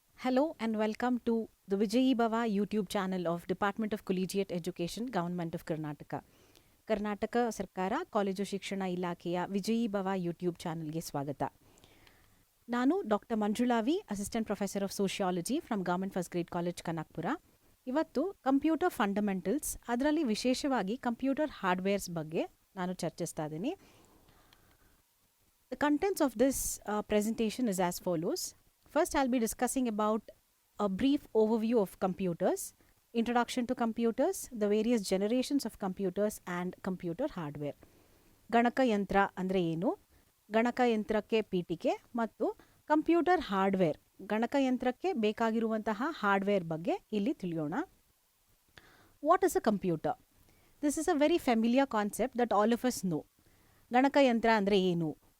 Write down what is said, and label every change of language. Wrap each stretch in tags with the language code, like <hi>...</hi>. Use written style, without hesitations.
<en>Hello and welcome to the Vijayi Bhava YouTube channel of Department of Collegiate Education, Government of Karnataka.</en> <kn>Karnataka ಸರ್ಕಾರ college ಶಿಕ್ಷಣ ಇಲಾಖೆಯ ವಿಜಯಿ ಭವ YouTube ಚಾನಲ್ಗೆ ಸ್ವಾಗತ.</kn> <en>ನಾನು doctor Manjula V, assistant professor of sociology from government first grade college Kanakapura.</en> <kn>ಇವತ್ತು computer fundamentals, ಅದರಲ್ಲಿ ವಿಶೇಷವಾಗಿ ಕಂಪ್ಯೂಟರ್ ಹಾರ್ಡ್ವೇರ್ಸ್ ಬಗ್ಗೆ ನಾನು ಚರ್ಚಿಸ್ತಾ ಇದ್ದೀನಿ.</kn> <en>The contents of this presentation is as follows. First, I'll be discussing about a brief overview of computers, introduction to computers, the various generations of computers and computer hardware.</en> <kn>ಗಣಕಯಂತ್ರ ಅಂದರೆ ಏನು, ಗಣಕಯಂತ್ರಕ್ಕೆ ಪೀಠಿಕೆ ಮತ್ತು computer hardware, ಗಣಕಯಂತ್ರಕ್ಕೆ ಬೇಕಾಗಿರುವಂತಹ hardware ಬಗ್ಗೆ ಇಲ್ಲಿ ತಿಳಿಯೋಣ.</kn> <en>What is a computer? This is a very familiar concept that all of us know.</en> <kn>ಗಣಕಯಂತ್ರ ಅಂದರೆ ಏನು?</kn>